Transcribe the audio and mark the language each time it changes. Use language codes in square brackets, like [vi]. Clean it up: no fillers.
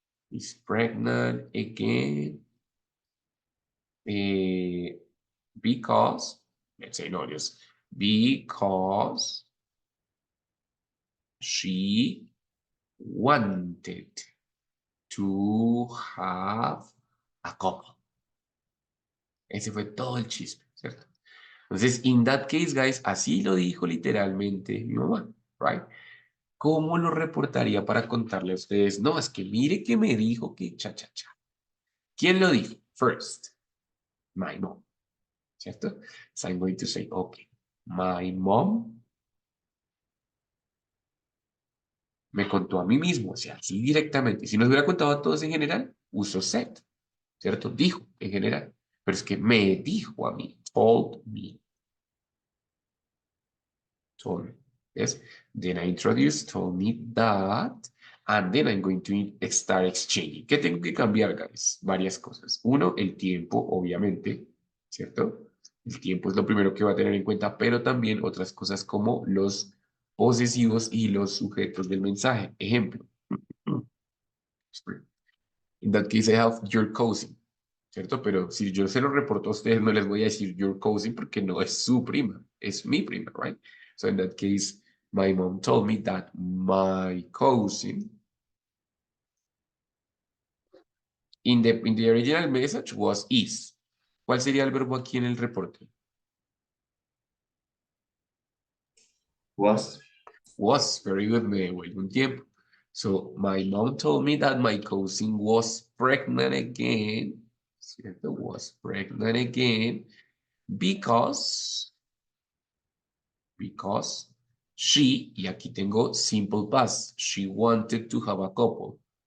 [en] Is pregnant again because, let's say, no, just because she wanted to have a couple. [es] Ese fue todo el chisme, ¿cierto? Entonces, [en] in that case, guys, [es] así lo dijo literalmente mi mamá, right? ¿Cómo lo reportaría para contarle a ustedes? No, es que mire que me dijo que cha, cha, cha. ¿Quién lo dijo? [en] First, my mom, [es] ¿cierto? [en] So I'm going to say, okay, my mom [es] me contó a mí mismo, o sea, así directamente. Si nos hubiera contado a todos en general, uso said, ¿cierto? Dijo en general. Pero es que me dijo a mí, [en] told me. Told me. Yes. Then I introduce, told me that, and then I'm going to start exchanging. [es] ¿Qué tengo que cambiar, guys? Varias cosas. Uno, el tiempo, obviamente, ¿cierto? El tiempo es lo primero que va a tener en cuenta, pero también otras cosas como los posesivos y los sujetos del mensaje. Ejemplo. [en] In that case, I have your cousin, [es] ¿cierto? Pero si yo se lo reporto a ustedes, no les voy a decir [en] your cousin [es] porque no es su prima, es mi prima, right? [en] So in that case, my mom told me that my cousin, in the original message was is. [es] ¿Cuál sería el verbo aquí en el reporte? [en] Was. [es] Was, [en] very good, [es] me devuelve un tiempo. [en] So, my mom told me that my cousin was pregnant again. ¿Cierto? Was pregnant again because she, [es] y aquí tengo [en] simple past, she wanted to have a couple.